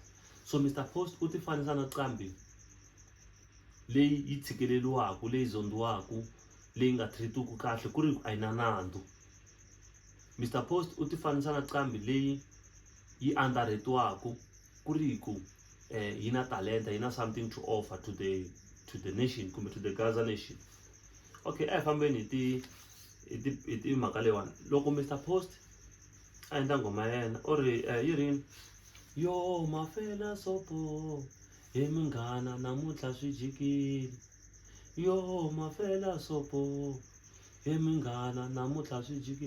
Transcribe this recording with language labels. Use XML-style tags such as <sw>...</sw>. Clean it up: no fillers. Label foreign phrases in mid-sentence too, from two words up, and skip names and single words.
<ts>So Mr Post u ti fanisa na nqambi leyi yi tshikeleliwaku, leyi zondiwaku, leyi nga treatiwaku kahle ku ri a yi na nandzu. Mr Post u ti fanisa na nqambi leyi yi underrate-waku ku ri ku yi na talenta, yi na</ts> <en>something to offer to the nation</en> <ts>kumbe</ts> <en>to the Gaza nation.</en> <ts>Okay, a hi fambeni hi ti mhaka leyiwani. Loko Mr Post a endla nghoma ya yena or yi rini, yo mafela sopo he munghana namuntlha swi jikile, yo mafela sopo he munghana namuntlha swi jikile.</ts>